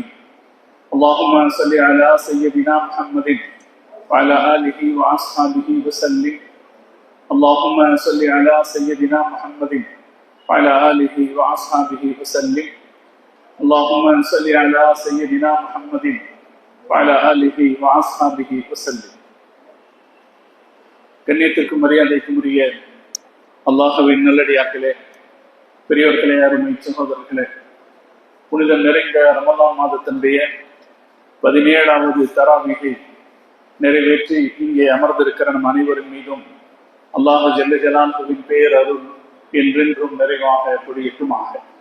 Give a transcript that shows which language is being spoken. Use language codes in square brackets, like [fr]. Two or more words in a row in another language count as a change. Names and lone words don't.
[ar] اللهم صل على سيدنا محمد وعلى آله وأصحابه وسلم. اللهم صل على سيدنا محمد وعلى آله وأصحابه وسلم. اللهم صل على سيدنا محمد وعلى آله وأصحابه وسلم. [ta] கண்ணியத்திற்கும் மரியாதைக்கும் உரிய அல்லாஹ்வின் நல்லடியார்களே, பெரியோர்களே, அருமை சகோதரர்களே, புனிதம் நிறைந்த ரமலான் மாதத்தினுடைய 17வது தராவீகை நிறைவேற்றி இங்கே அமர்ந்திருக்கிற நம் அனைவரின் மீதும் அல்லாஹ் [ar] جل جلاله [ta] பேர் அருள் என்றென்றும் நிறைவாக பொழியட்டுமாக.